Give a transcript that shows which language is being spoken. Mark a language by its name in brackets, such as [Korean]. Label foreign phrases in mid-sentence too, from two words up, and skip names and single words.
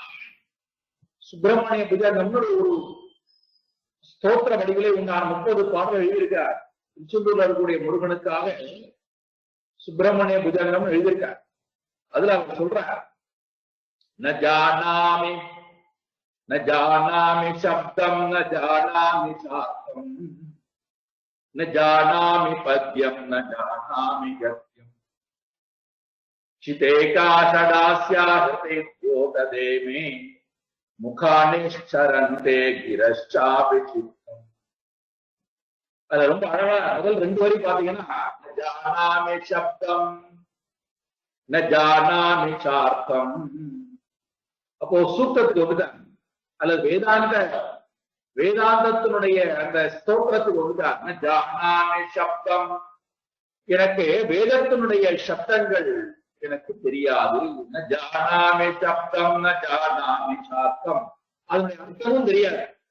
[Tamil] சுப்பிரமணிய புஜங்கம்னு ஒரு ஸ்தோத்திர வடிவிலே உண்டான 30 பாடல்கள் எழுதியிருக்கார். திருச்செந்தூர்ல இருக்கக்கூடிய முருகனுக்காக சுப்பிரமணிய புஜங்கம் எழுதியிருக்கார். அதுல அவர் சொல்றார், [Sanskrit] न जानामि न जानामि शब्दं न जानामि चार्थं न जानामि पद्यं न जानामि गद्यं चितेकाषडास्याहृते द्योतदे मे मुखानिश्चरन्ते गिरश्चापि चित्तम्. [Tamil] அது ரொம்ப அழகா முதல் 2 வரி பாத்தீங்கன்னா, [Sanskrit] न जानामि शब्दं न जानामि चार्थं. [Tamil] அப்போ சூக்தத்துக்கு வந்துட்டாங்க, அல்லது வேதாந்தத்தினுடைய அந்த ஸ்தோத்திரத்துக்கு வந்துட்டாங்க. [Sanskrit] जानामि शब्दं, [Tamil] எனக்கு வேதத்தினுடைய சப்தங்கள் எனக்கு தெரியாது. [Sanskrit] जानामि शब्दं न जानामि चार्थं, [Tamil] அதனுடைய அர்த்தமும் தெரியாது.